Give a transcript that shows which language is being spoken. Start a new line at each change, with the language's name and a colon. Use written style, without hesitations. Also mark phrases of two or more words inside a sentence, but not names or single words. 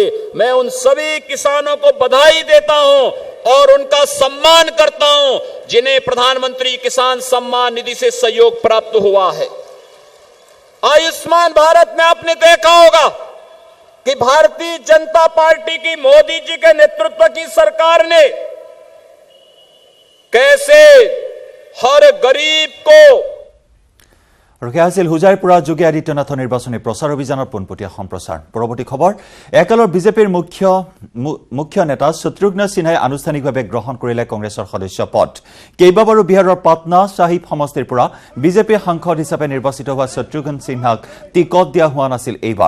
Hindi: मैं उन सभी किसानों को बधाई देता हूं और उनका सम्मान करता हूं जिन्हें प्रधानमंत्री किसान सम्मान निधि से सहयोग प्राप्त हुआ है। आयुष्मान भारत में आपने देखा होगा कि भारतीय जनता पार्टी की मोदी जी के नेतृत्व की सरकार ने कैसे हर गरीब को
Assamese: হুজাইৰ পৰা যোগী আদিত্যনাথৰ নিৰ্বাচনী প্ৰচাৰ অভিযানৰ পোনপটীয়া সম্প্ৰচাৰ। পৰৱৰ্তী খবৰ, একালৰ বিজেপিৰ মুখ্য নেতা শত্ৰুঘ্ন সিনহাই আনুষ্ঠানিকভাৱে গ্ৰহণ কৰিলে কংগ্ৰেছৰ সদস্য পদ। কেইবাবাৰো বিহাৰৰ পাটনা চাহিব সমষ্টিৰ পৰা বিজেপিৰ সাংসদ হিচাপে নিৰ্বাচিত হোৱা শত্ৰুঘ্ন সিনহাক টিকট দিয়া হোৱা নাছিল এইবাৰ।